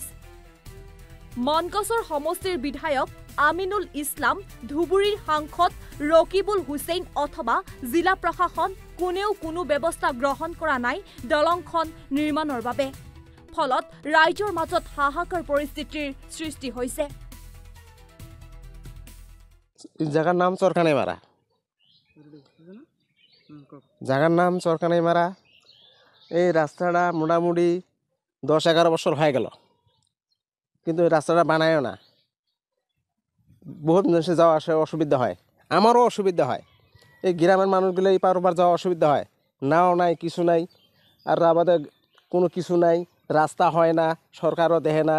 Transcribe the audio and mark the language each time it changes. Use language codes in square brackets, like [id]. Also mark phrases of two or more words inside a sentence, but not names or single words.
[as] মানকাছৰ সমষ্টিৰ বিধায়ক আমিনুল ইছলাম, ধুবুৰীৰ সাংসদ ৰকিবুল হুছেইন অথবা জিলা প্ৰশাসন কোনেও কোনো ব্যৱস্থা গ্ৰহণ কৰা নাই দলংখন নিৰ্মাণৰ বাবে। ফলত ৰাইজৰ মাজত হাহাকাৰ পৰিস্থিতিৰ সৃষ্টি হৈছে। জাগাৰ নাম চৰকানাইমাৰা। জাগাৰ নাম চৰকানাইমাৰা। [bn] এই ৰাস্তাটা মোটামুটি 10-11 বছর হয়ে গেল, কিন্তু এই রাস্তাটা বানায়ও না। বহুত মানুষের যাওয়া আসা অসুবিধা হয়, আমারও অসুবিধা হয়। এই গ্রামের মানুষগুলো এই পার ওপার যাওয়া অসুবিধা হয়, নাও নাই কিছু নাই। আর আমাদের কোনো কিছু নাই, রাস্তা হয় না, সরকারও দেখে না।